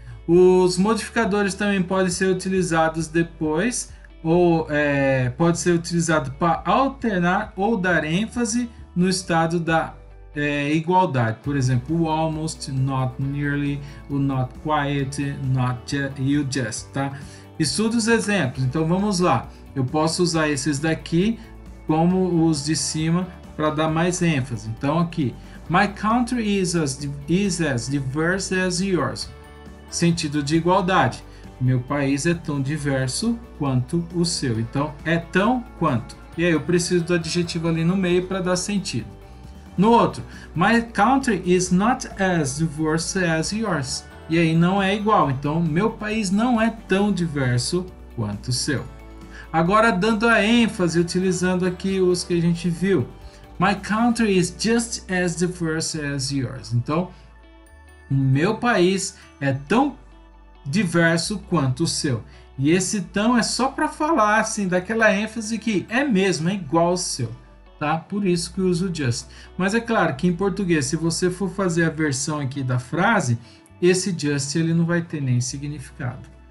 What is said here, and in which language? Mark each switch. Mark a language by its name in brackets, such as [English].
[Portuguese] Os modificadores também podem ser utilizados depois, ou pode ser utilizado para alternar ou dar ênfase no estado da igualdade. Por exemplo, [English] o almost, not nearly, o not quite, not you just, tá? [Portuguese] Estude os exemplos. Então vamos lá. Eu posso usar esses daqui como os de cima para dar mais ênfase. Então aqui, [English] my country is as diverse as yours. [Portuguese] Sentido de igualdade. Meu país é tão diverso quanto o seu. Então é tão quanto. E aí eu preciso do adjetivo ali no meio para dar sentido. No outro, [English] my country is not as diverse as yours. [Portuguese] E aí não é igual. Então meu país não é tão diverso quanto o seu. Agora dando a ênfase, utilizando aqui os que a gente viu. [English] My country is just as diverse as yours. [Portuguese] Então, o meu país é tão diverso quanto o seu. E esse tão é só para falar assim, daquela ênfase que é mesmo, é igual ao seu, tá? Por isso que eu uso just. Mas é claro que em português, se você for fazer a versão aqui da frase, esse just ele não vai ter nem significado.